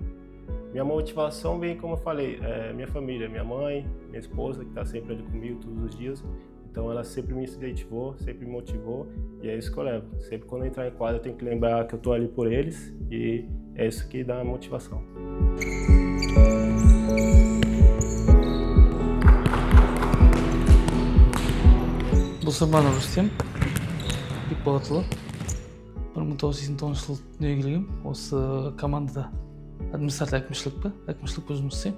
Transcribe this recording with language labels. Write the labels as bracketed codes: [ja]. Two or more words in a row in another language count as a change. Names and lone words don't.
[pt] Minha motivação vem, como eu falei, minha família, minha mãe, minha esposa, que está sempre ali comigo todos os dias. Então ela sempre me incentivou, sempre me motivou e é isso que eu levo. Sempre quando eu entrar em quadra eu tenho que lembrar que eu estou ali por eles e é isso que dá a motivação. [kk] Бұлсырманов Рүстем, Бекболатұлы. 1989 жылы дүниеге келгем. Осы командада әкімшілік болып жұмыс істеймін.